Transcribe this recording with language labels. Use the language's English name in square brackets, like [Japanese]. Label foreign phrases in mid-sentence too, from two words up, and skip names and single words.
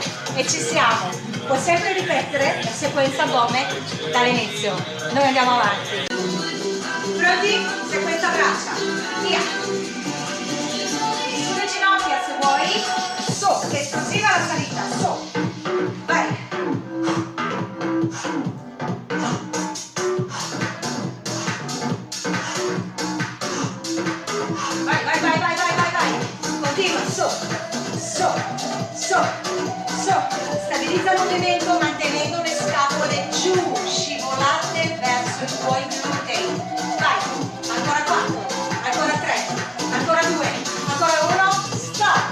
[Italian] E ci siamo. Puoi sempre ripetere la sequenza gomme dall'inizio. Noi andiamo avanti. Pronti? Sequenza braccia. Via. Sulle ginocchia se vuoi. Su, esplosiva la salita, su. Vai. Vai, vai, vai, vai, vai, vai, vai. Continua, su, su, su, su. Stabilizza il movimento mantenendo le scapole giù, scivolate verso i tuoi glutei. Vai, ancora 4, ancora 3, ancora 2, ancora 1, stop.